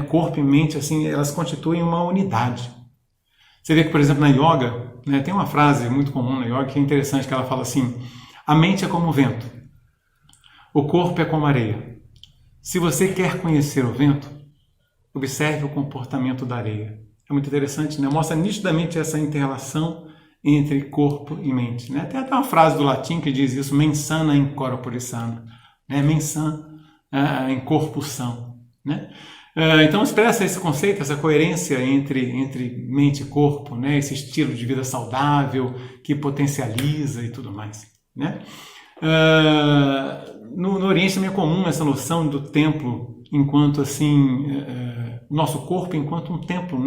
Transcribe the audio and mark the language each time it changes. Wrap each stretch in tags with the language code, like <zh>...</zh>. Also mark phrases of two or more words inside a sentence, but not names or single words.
<pt>Corpo e mente assim, elas constituem uma unidade. Você vê que, por exemplo, na yoga, né, tem uma frase muito comum na yoga que é interessante, que ela fala assim: a mente é como o vento, o corpo é como a areia. Se você quer conhecer o vento, observe o comportamento da areia. É muito interessante, né? Mostra nitidamente essa inter-relação entre corpo e mente, né? Tem até uma frase do latim que diz isso:</pt> <la>mens sana in corpore sano, né? Mens sana</la> <pt>em corpo são, né? Então expressa esse conceito, essa coerência entre mente e corpo, né? Esse estilo de vida saudável que potencializa e tudo mais, né? No Oriente também é comum essa noção do templo enquanto assim, nosso corpo enquanto um templo, né?</pt>